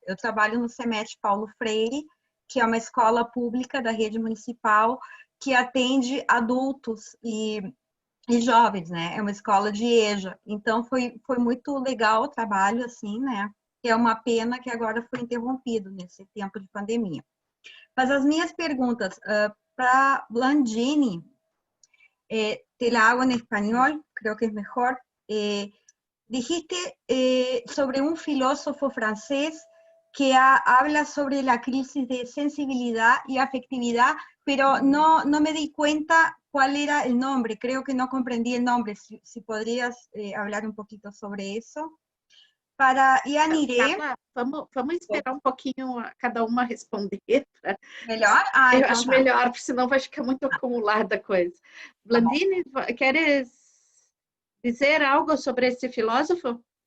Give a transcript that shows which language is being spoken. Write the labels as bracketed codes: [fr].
[pt] Eu trabalho no CEMET Paulo Freire, que é uma escola pública da rede municipal que atende adultos e jovens, né? É uma escola de EJA. Então, foi muito legal o trabalho, assim, né? É uma pena que agora foi interrompido nesse tempo de pandemia. Mas as minhas perguntas para Blandini, [es] te la hago en español, creo que es mejor. Dijiste sobre un filósofo francés que habla sobre la crisis de sensibilidad y afectividad, pero no me di cuenta cuál era el nombre, creo que no comprendí el nombre, si podrías hablar un poquito sobre eso. Para Yanire... [pt] Vamos esperar um pouquinho cada uma responder. Melhor? Eu então acho melhor, porque senão vai ficar muito acumulada a coisa. Blandini, queres dizer algo sobre esse filósofo?